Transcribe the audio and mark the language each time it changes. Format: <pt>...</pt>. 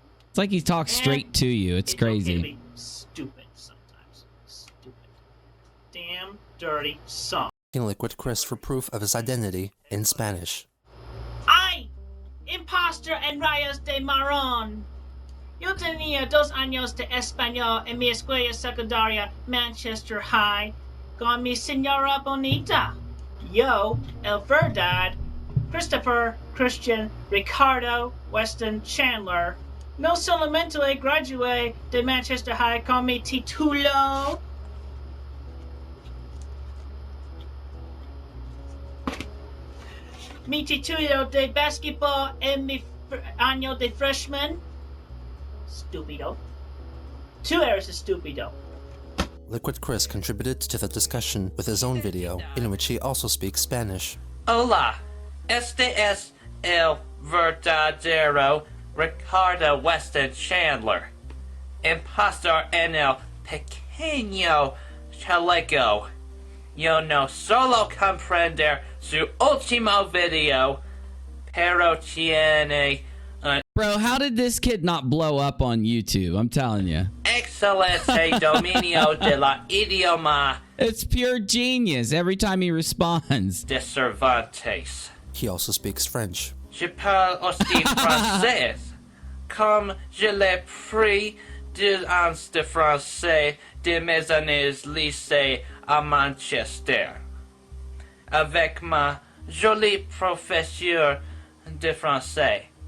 <en>It's like he talks straight to you. It's crazy. Okay to be stupid sometimes. Stupid. Damn dirty son. Liquid Chris for proof of his identity in Spanish.</en> <es>¡Ay! Impostor en rayos de marrón. Yo tenía 2 años de español en mi escuela secundaria Manchester High con mi señora bonita. Yo, el verdad, Christopher Christian Ricardo Weston Chandler. No solamente gradué de Manchester High con mi título. Mi título de basketball en mi año de freshman. Stupido. 2 eres estúpido.</es> <en>Liquid Chris contributed to the discussion with his own video, in which he also speaks Spanish.</en> <es>Hola, este es el verdadero Ricardo Weston Chandler, impostor en el pequeño chaleco. Yo no solo comprender su último video, pero tiene un</es> <en>Bro, how did this kid not blow up on YouTube? I'm telling you.</en> <es>excelente dominio de la idioma</es> <en>It's pure genius every time he responds.</en> <es>de Cervantes.</es> <en>He also speaks French.</en> <fr>Je parle aussi français, comme je l'ai pris 2 ans de français de mes années lycée à Manchester, avec ma jolie professeure de français.</fr>